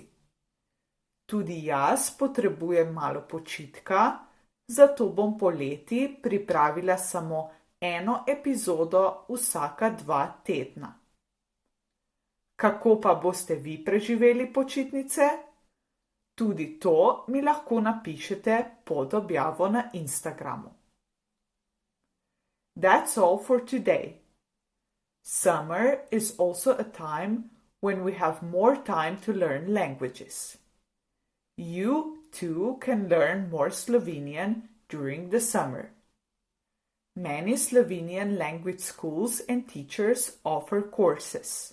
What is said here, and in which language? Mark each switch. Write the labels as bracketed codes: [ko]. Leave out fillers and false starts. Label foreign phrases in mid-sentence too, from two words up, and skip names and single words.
[sl] Tudi jaz potrebujem malo počitka, zato bom poleti pripravila samo eno epizodo vsaka 2 tedna. Kako pa boste vi preživeli počitnice? Tudi to mi lahko napišete pod objavo na Instagramu. [en] That's all for today. Summer is also a time when we have more time to learn languages. You too can learn more Slovenian during the summer. Many Slovenian language schools and teachers offer courses.